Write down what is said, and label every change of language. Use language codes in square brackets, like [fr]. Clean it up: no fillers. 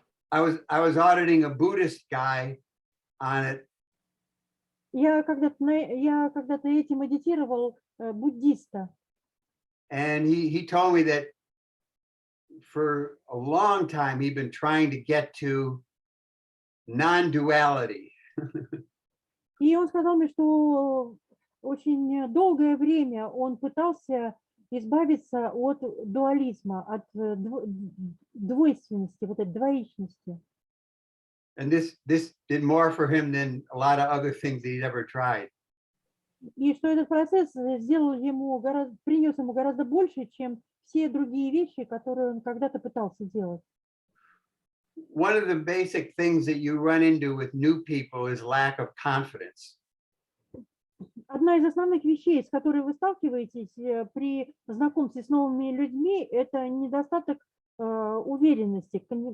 [en] I was auditing a Buddhist guy on it. [ru] Я когда-то этим медитировал буддиста. [en] And he told me that for a long time he'd been trying to get to non-duality. [ru] И он сказал мне, что очень долгое время он пытался избавиться от дуализма, от двойственности, вот этой двоичности. [en] And this did more for him than a lot of other things that he'd ever tried. [ru] И что этот процесс принес ему гораздо больше, чем все другие вещи, которые он когда-то пытался делать. [en] One of the basic things that you run into with new people is lack of confidence. [ru] Одна из основных вещей, с которой вы сталкиваетесь при знакомстве с новыми людьми, это недостаток уверенности.